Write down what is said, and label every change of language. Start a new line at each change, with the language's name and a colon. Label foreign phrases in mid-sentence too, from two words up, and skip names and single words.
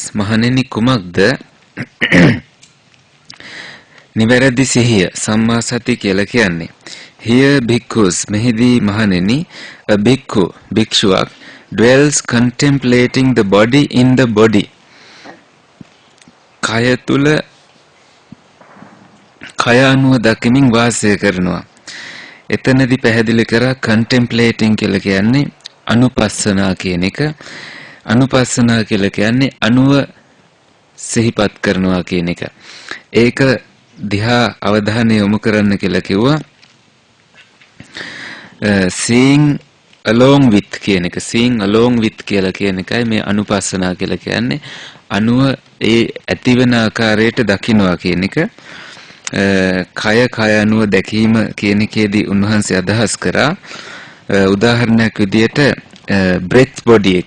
Sinhala: මහණෙනි කුමක්ද නිවැරදි සිහිය සම්මා සති කියලා කියන්නේ?
English: Here bhikkhus
Sinhala: මෙහිදී මහණෙනි
English: a bhikkhu භික්ෂුවක් dwells contemplating the body in the body
Sinhala: කය තුල කය අනුව දකිමින් වාසය කරනවා. එතනදී පැහැදිලි කරා contemplating කියලා කියන්නේ අනුපස්සනා කියන එක. අනුපස්සනා කියලා කියන්නේ අනුව සිහිපත් කරනවා කියන එක. ඒක දිහා අවධානය යොමු කරන්න කියලා කිව්වා.
English: seeing along with
Sinhala: කියන එක.
English: seeing along with
Sinhala: කියලා කියන එකයි මේ අනුපස්සනා කියලා කියන්නේ. අනුව ඒ ඇතිවන ආකාරයට දකින්නවා කියන එක. කය අනුව දැකීම කියන එකේදී උන්වහන්සේ අදහස් කරා උදාහරණයක් විදියට
English: breath body
Sinhala: එක.